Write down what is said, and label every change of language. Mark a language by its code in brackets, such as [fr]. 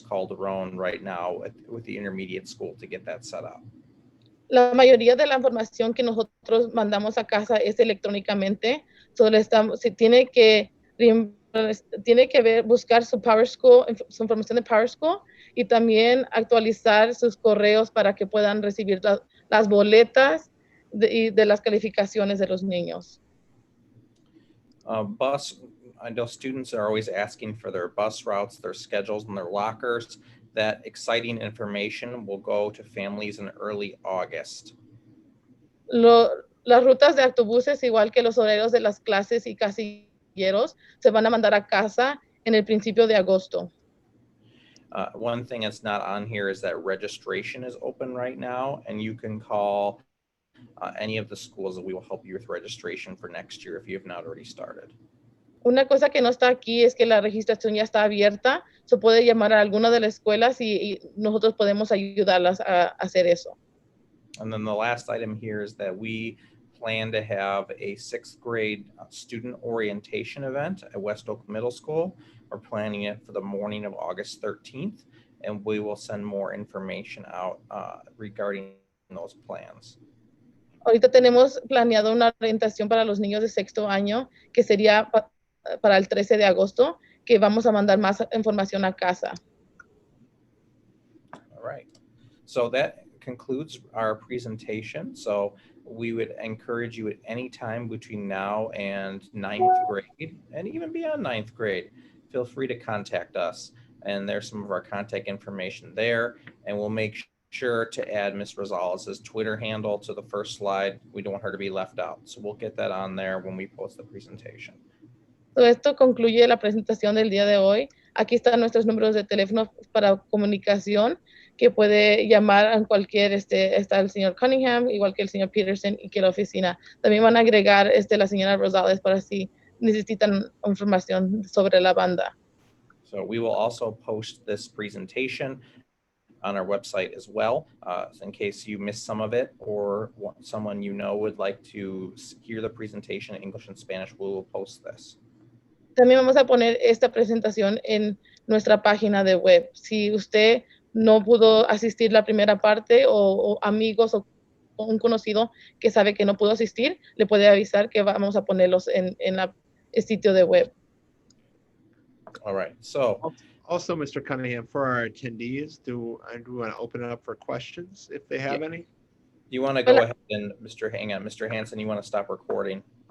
[en] Calderon right now with the intermediate school to get that set up. [es] La mayoría de la información que nosotros mandamos a casa es electrónicamente. Solo estamos, si tiene que buscar su Power School, su información de Power School y también actualizar sus correos para que puedan recibir las boletas de las calificaciones de los niños. [en] I know students are always asking for their bus routes, their schedules, and their lockers. That exciting information will go to families in early August. [es] Las rutas de autobuses, igual que los horarios de las clases y casilleros, se van a mandar a casa en el principio de agosto. [en] One thing that's not on here is that registration is open right now, and you can call any of the schools and we will help you with registration for next year if you have not already started. [es] Una cosa que no está aquí es que la registración ya está abierta. Se puede llamar a alguna de las escuelas y nosotros podemos ayudarlas a hacer eso. [en] And then the last item here is that we plan to have a 6th grade student orientation event at West Oak Middle School. We're planning it for the morning of August 13th, and we will send more information out regarding those plans. [es] Ahorita tenemos planeado una orientación para los niños de 6º año, que sería para el 13 de agosto, que vamos a mandar más información a casa. [en] All right. So that concludes our presentation. So we would encourage you at any time between now and 9th grade, and even beyond 9th grade, feel free to contact us. And there's some of our contact information there, and we'll make sure to add Ms. Rosales' Twitter handle to the first slide. We don't want her to be left out. So we'll get that on there when we post the presentation. [es] So esto concluye la presentación del día de hoy. Aquí están nuestros números de teléfono para comunicación, que puede llamar a cualquier, está el señor Cunningham, igual que el señor Peterson y que la oficina. También van a agregar la señora Rosales para si necesitan información sobre la banda. [en] So we will also post this presentation on our website as well, in case you missed some of it or someone you know would like to hear the presentation in English and Spanish, we will post this. [es] También vamos a poner esta presentación en nuestra página de web. Si usted no pudo asistir la primera parte o amigos o un conocido que sabe que no pudo asistir, le puede avisar que vamos a ponerlos en el sitio de web. [en] All right. So Also, Mr. Cunningham, for our attendees, do we want to open it up for questions if they have any? you want to go ahead and Mr. Hanson, you want to stop recording?